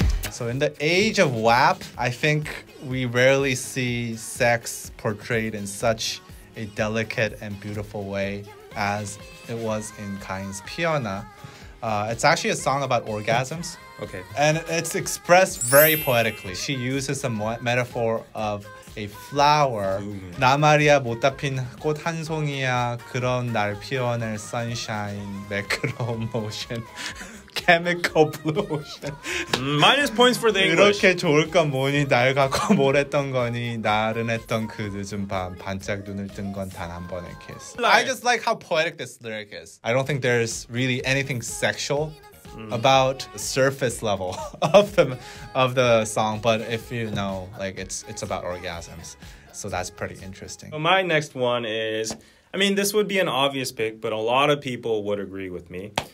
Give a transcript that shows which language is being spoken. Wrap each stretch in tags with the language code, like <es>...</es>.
<en>So in the age of WAP, I think we rarely see sex portrayed in such a delicate and beautiful way as it was in Kain's 피어나. It's actually a song about orgasms. Okay. And it's expressed very poetically. She uses a metaphor of a flower.</en> <ko>나 말이야 못다 핀 꽃 한 송이야 그런 날 피어낼 sunshine 매끄러운 motion.</ko> <en>chemical blue ocean. Minus points for the English.</en> <ko>이렇게 좋을 건 뭐니 날 갖고 뭘 했던 거니 나른했던 그 늦은 밤 반짝 눈을 뜬 건 단 한 번의 kiss.</ko> <en>I just like how poetic this lyric is. I don't think there's really anything sexual about the surface level of the song, but if you know, like it's about orgasms, so that's pretty interesting. So my next one is, I mean, this would be an obvious pick, but a lot of people would agree with me.</en>